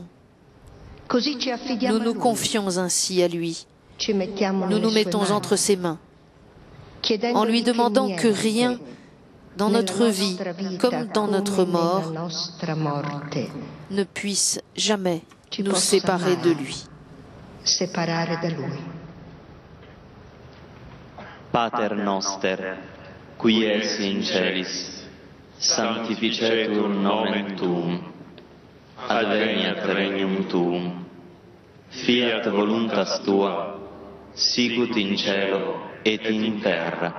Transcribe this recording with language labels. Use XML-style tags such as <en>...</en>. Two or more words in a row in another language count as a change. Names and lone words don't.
<fr>Nous nous confions ainsi à lui. Nous nous mettons entre ses mains, en lui demandant que rien dans notre vie, comme dans notre mort, ne puisse jamais nous séparer de lui.</fr> <la>Pater noster, qui es in celis, sanctificetur nomen tuum, adveniat regnum tuum, fiat voluntas tua, sicut in cielo et in terra.</la>